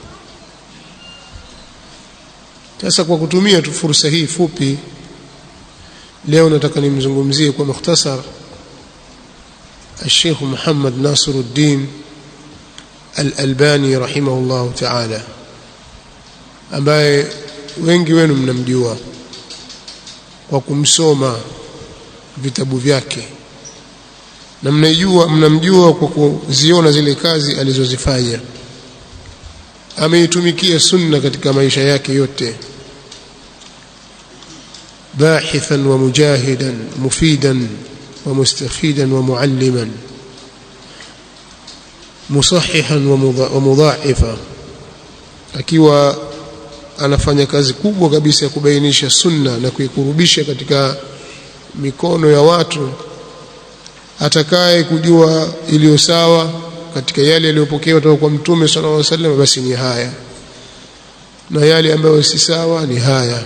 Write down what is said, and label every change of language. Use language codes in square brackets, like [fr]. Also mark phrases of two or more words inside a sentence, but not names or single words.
[sw] Sasa kwa kutumia tu fursa hii fupi, leo nataka nimzungumzie kwa mukhtasar Sheikh Muhammad Nasiruddin Al-Albani [ar] رحمه الله تعالى, [sw] ambaye wengi wenu mnamjua kwa kumsoma vitabu vyake, na mnamjua kwa kuziona zile kazi alizozifanya. Ameitumikia sunna katika maisha yake yote, [ar] باحثا ومجاهدا مفيدا ومستفيدا ومعلما مصححا ومضاعفا, [sw] akiwa anafanya kazi kubwa kabisa ya kubainisha sunna na kuikurubisha katika mikono ya watu. Atakaye kujua iliyo sawa katika yale yaliyopokewa kutoka kwa Mtume [ar] صلى الله عليه وسلم, [sw] basi ni haya, na yale ambayo si sawa ni haya.